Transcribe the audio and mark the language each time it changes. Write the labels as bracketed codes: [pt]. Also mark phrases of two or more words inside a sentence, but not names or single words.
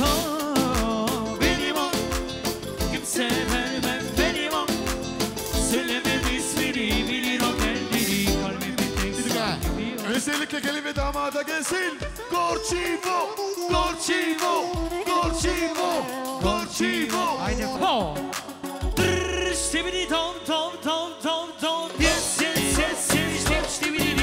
[tr] Oo, benim o, kimse vermem benim o. Söylemem ismini bilir o kendini, kalbimin tek Bir dakika. sahibi o. Özellikle gelin ve damada gelsin. [bg] Горчиво, Горчиво, Горчиво, Горчиво. [tr] Haydi ho. Drrrr, stibidi tom tom tom tom tom. [en] Yes yes yes yes yes stibidi